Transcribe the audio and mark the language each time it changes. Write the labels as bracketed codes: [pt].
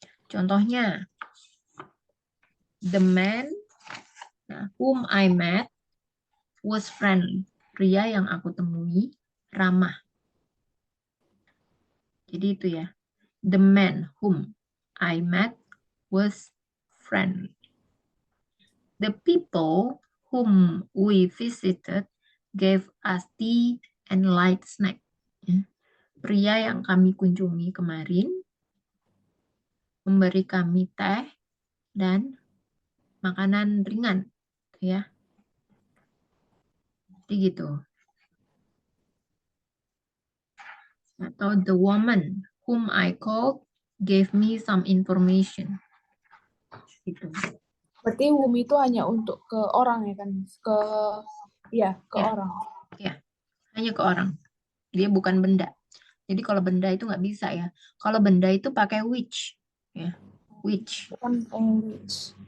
[id] Contohnya [en] the man whom I met was friendly. [id] Pria yang aku temui ramah. Jadi itu ya. [en] The man whom I met was friendly. The people whom we visited gave us tea and light snack. [id] Ya. Pria yang kami kunjungi kemarin memberi kami teh dan makanan ringan. Ya. Jadi gitu. Atau [en] the woman whom I called gave me some information. [id] Gitu. Berarti whom itu hanya untuk ke orang ya kan? Ke ke Ya, orang. ya, hanya ke orang. Dia bukan benda. Jadi kalau benda itu nggak bisa ya. Kalau benda itu pakai which, ya, which. Bukan which.